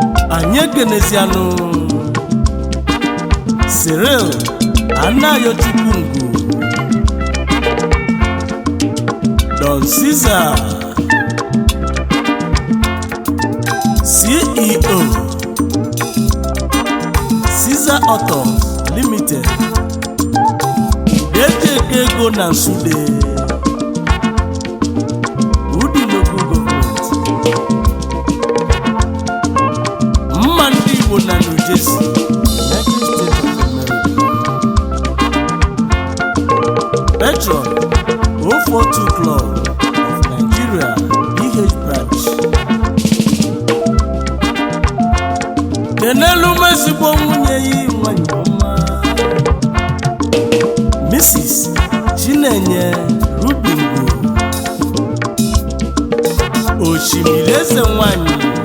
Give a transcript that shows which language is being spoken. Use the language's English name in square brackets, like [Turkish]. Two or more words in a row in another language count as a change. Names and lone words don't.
[Igbo] Anyị ekenezianụ Cyril Anayochukwu Ngwu, Don Caesar, C E O, Caesar Autos Limited. Ude ji eke ego na Nsụde. Udi Local Government. Mma ndị Igbo na New Jersey, United States of America. [English] Patron, oh four two Club of Nigeria, P H Branch. [Igbo] Kenelu m ezigbo nwunye ya, nwanyị ọma, Mrs. Chinenye Rubingo, Osimiri Eze nwanyị.